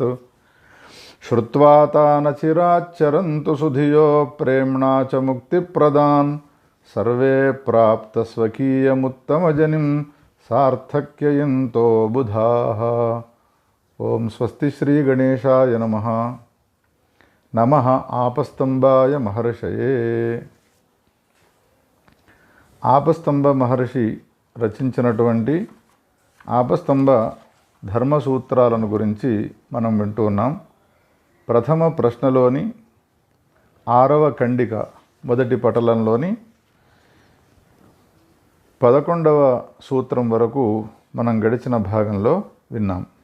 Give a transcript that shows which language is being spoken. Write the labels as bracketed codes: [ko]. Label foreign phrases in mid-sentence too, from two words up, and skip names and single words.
[sa] श्रुत्वा तान् चिराच्चरन्तु सुधियो प्रेम्णा च मुक्तिप्रदान् सर्वे प्राप्तस्वकीयमुत्तमजनिं सार्थक्ययन्तो बुधाः। ओं स्वस्ति श्री गणेशाय नमः। नमः आपस्तंभाय महर्षये। [te] ఆపస్తంభ మహర్షి రచించినటువంటి ఆపస్తంభ ధర్మ సూత్రాలను గురించి మనం వింటూ ఉన్నాం. ప్రథమ ప్రశ్నలోని 6వ ఖండిక మొదటి పటలంలోని 11వ సూత్రం వరకు మనం గడిచిన భాగంలో విన్నాం.